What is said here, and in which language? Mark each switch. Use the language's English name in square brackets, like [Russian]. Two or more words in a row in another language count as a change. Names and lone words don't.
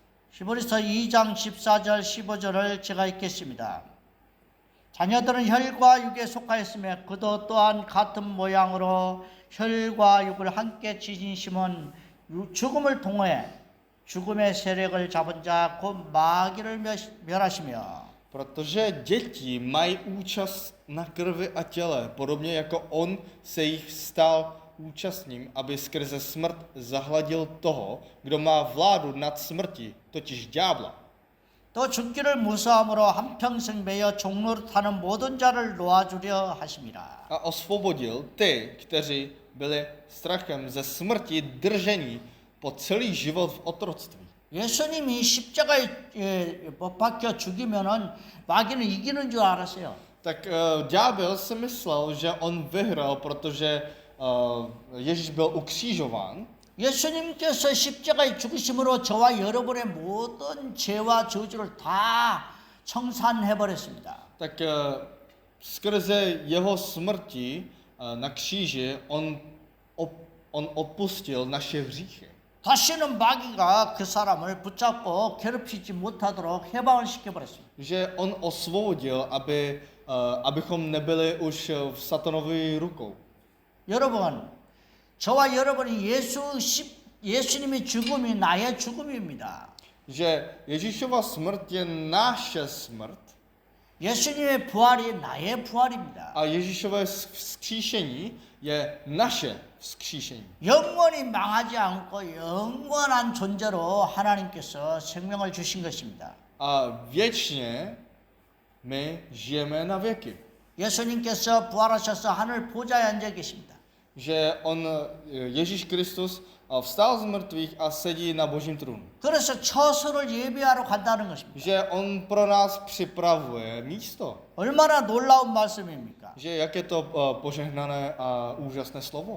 [Korean] 히브리서 2장 14절 15절을 제가 읽겠습니다. 자녀들은 혈과 육에 속하였으며 그도 또한 같은 모양으로 혈과 육을 함께 지닌 심은 죽음을 통해 죽음의 세력을 잡은 자 곧 마귀를 멸하시며 [Czech] Protože děti mají účast na krvi a těle, podobně jako on se jich stal účastním, aby skrze smrt zahladil toho, kdo má vládu nad smrti, totiž ďábla. [Korean] 또 죽기를 무서함으로 한평생 매여 종노릇하는 모든 자를 놓아주려 하심이라. [Czech] A osvobodil ty, kteří byli strachem ze smrti držení po celý život v otroctví. [Korean] 예수님이 십자가에 못 박혀 죽이면은 마귀는 이기는 줄 알았어요. [Czech] Tak ďábel si myslel, že on vyhrál, protože Ježíš byl ukřižován. [Korean] 예수님께서 십자가에 죽으심으로 저와 여러분의 모든 죄와 저주를 다 청산해 버렸습니다. [Czech] Tak skrze jeho smrti na kříži on odpustil naše hříchy. [Korean] 다시는 마귀가 그 사람을 붙잡고 괴롭히지 못하도록 해방을 시켜버렸습니다. [Czech] Že on osvobodil, abychom nebyli už v satanových rukou. [Korean] 여러분, 저와 여러분이 예수님의 죽음이 나의 죽음입니다. [Czech] Že Ježíšova smrt je naše smrt [Korean] 예수님의 부활이 나의 부활입니다. [Czech] a Ježíšové vzkříšení je naše vzkříšení. [Korean] 영원히 망하지 않고 영원한 존재로 하나님께서 생명을 주신 것입니다. [Czech] A věčně my žijeme na věky. [Korean] 예수님께서 부활하셔서 하늘 보좌에 앉아 계십니다. [Czech] Že Ježíš Kristus vstal z mrtvých a sedí na božím trůnu. [Korean] 그래서 처소를 예비하러 간다는 것입니다. [Czech] Že on pro nás připravuje místo. [Korean] 얼마나 놀라운 말씀입니까? [Czech] Že jak je to požehnané a úžasné slovo.